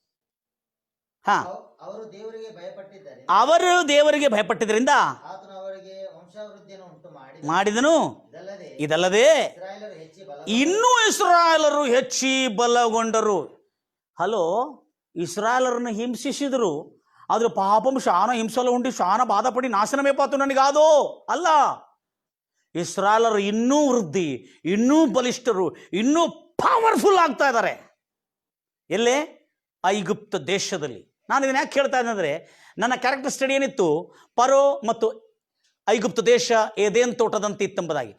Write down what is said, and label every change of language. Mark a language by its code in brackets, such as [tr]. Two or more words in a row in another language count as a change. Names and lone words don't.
[kn] ಅವರು ದೇವರಿಗೆ ಭಯಪಟ್ಟಿದ್ದರಿಂದ ಮಾಡಿದನು. ಇದಲ್ಲದೆ ಇನ್ನೂ ಇಸ್ರಾಯೇಲರು ಹೆಚ್ಚಿ ಬಲಗೊಂಡರು. ಹಲೋ, ಇಸ್ರಾಯೇಲರನ್ನು ಹಿಂಸಿಸಿದ್ರು, [te] ఆదురు పాపం చాలా హింసలో ఉండి చాలా బాధపడి నాశనమైపోతున్నాను కాదు అల్ల. [kn] ಇಸ್ರಾಯೇಲರು ಇನ್ನೂ ವೃದ್ಧಿ, ಇನ್ನೂ ಬಲಿಷ್ಠರು, ಇನ್ನೂ ಪವರ್ಫುಲ್ ಆಗ್ತಾ ಇದ್ದಾರೆ. ಎಲ್ಲೇ? ಐಗುಪ್ತ ದೇಶದಲ್ಲಿ. ನಾನು ಇದನ್ನ ಯಾಕೆ ಹೇಳ್ತಾ ಇದ್ದೆ ಅಂದರೆ, ನನ್ನ [en] character study [kn] ಏನಿತ್ತು, ಪರೋ ಮತ್ತು ಐಗುಪ್ತ ದೇಶ ಏದೇನ್ ತೋಟದಂತೆ ಇತ್ತೆಂಬುದಾಗಿ.